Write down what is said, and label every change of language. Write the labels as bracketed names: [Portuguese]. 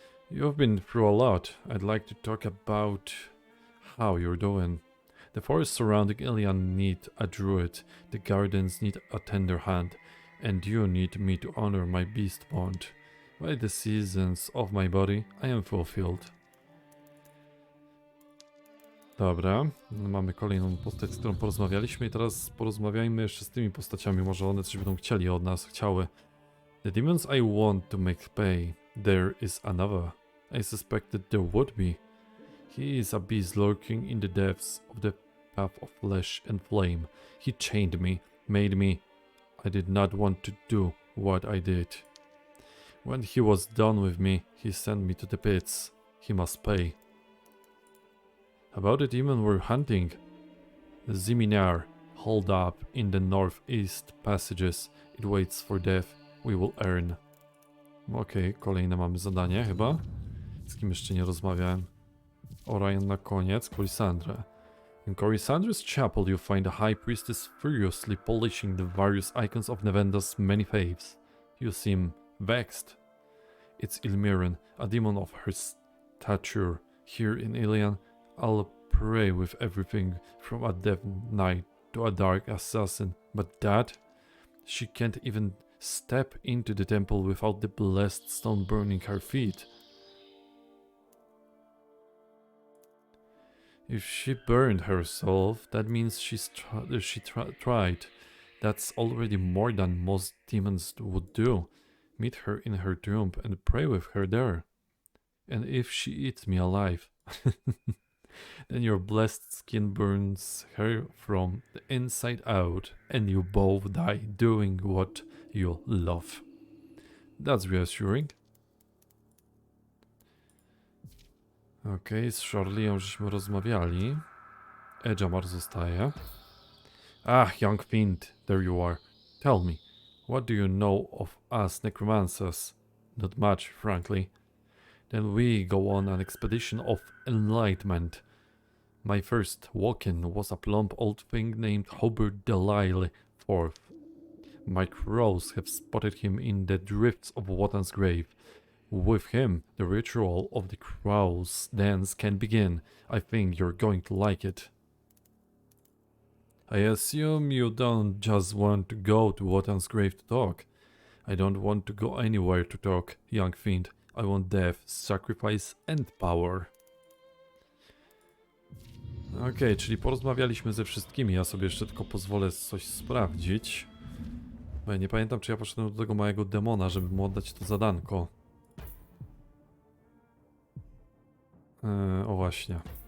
[English] You've been through a lot. I'd like to talk about how you're doing. The forests surrounding Ilian need a druid, the gardens need a tender hand, and you need me to honor my beast bond. By the seasons of my body, I am fulfilled. [Polish] Dobra, mamy kolejną postać, z którą porozmawialiśmy i teraz porozmawiajmy jeszcze z tymi postaciami, może one coś będą chcieli od nas, chciały. [English] The demons I want to make pay, there is another. I suspected there would be. He is a beast lurking in the depths of the path of flesh and flame. He chained me, made me. I did not want to do what I did. When he was done with me, he sent me to the pits. He must pay. About the demon we're hunting. The Ziminar, holed up in the northeast passages. It waits for death. We will earn. [Polish] Okej, kolejne mamy zadanie chyba. Z kim jeszcze nie rozmawiałem. Orion na koniec, Corisandra. [English] In Corisandra's chapel you find a high priestess furiously polishing the various icons of Nevenda's many faiths. You seem vexed. It's Ilmiren, a demon of her stature. Here in Ilian, I'll pray with everything from a death knight to a dark assassin. But that? She can't even step into the temple without the blessed stone burning her feet. If she burned herself, that means she tried. That's already more than most demons would do. Meet her in her tomb and pray with her there. And if she eats me alive, then your blessed skin burns her from the inside out and you both die doing what you love. That's reassuring. [Polish] Okej, z Charlie'ą żeśmy rozmawiali. [English] Edgemar [Polish] zostaje. [English] Ah, young fiend, there you are. Tell me, what do you know of us necromancers? Not much, frankly. Then we go on an expedition of enlightenment. My first walk-in was a plump old thing named Hobart Delisle IV. My crows have spotted him in the drifts of Wotan's grave. With him, the ritual of the crow's dance can begin. I think you're going to like it. I assume you don't just want to go to Wotan's grave to talk. I don't want to go anywhere to talk, young fiend. I want death, sacrifice and power. [Polish] Okej, czyli porozmawialiśmy ze wszystkimi. Ja sobie jeszcze tylko pozwolę coś sprawdzić. Bo ja nie pamiętam, czy ja poszedłem do tego małego demona, żeby mu oddać to zadanko. O właśnie.